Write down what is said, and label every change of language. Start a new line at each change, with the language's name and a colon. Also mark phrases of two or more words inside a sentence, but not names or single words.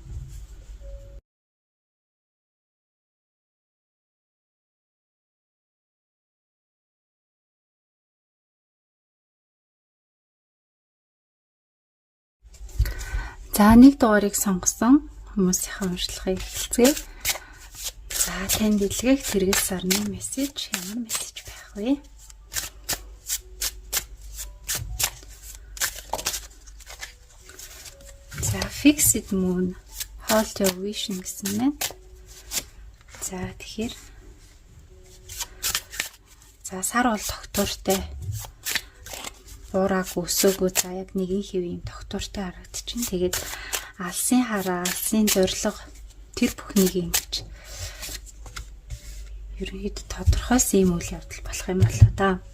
Mongolian: За нэг дугаарыг сонгосон хүмүүсийнхээ уншлагыг эхэлцгээе. За танд илгээх тэргэл сарны мессеж ямар мессеж байх вэ?
English: За fixed moon hold your vision
Mongolian: гэсэн байна. За тэгэхээр за сар бол тогтвортой. Буураагүй өсөөгүй за яг нэгэн хэвийн тогтвортой харагдчихээн. Тэгээд алсын хараа, алсын зориг тэр бүхнийг ингэж ерөнхийдөө тодорхойлсон юм үйл явдал болох юм болоо да.